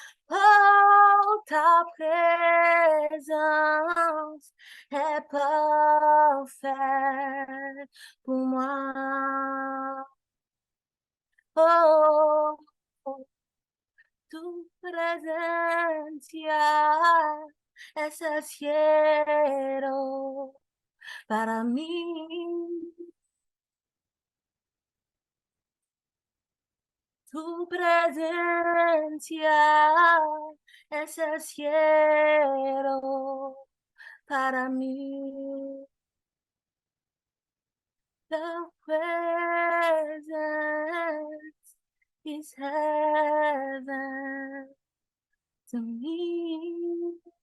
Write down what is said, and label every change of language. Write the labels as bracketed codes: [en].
[fr] Oh, ta présence est parfaite pour moi. [es] Oh, tu presencia es el cielo para mí. Tu presencia es el cielo para mí. [en] The presence is heaven to me.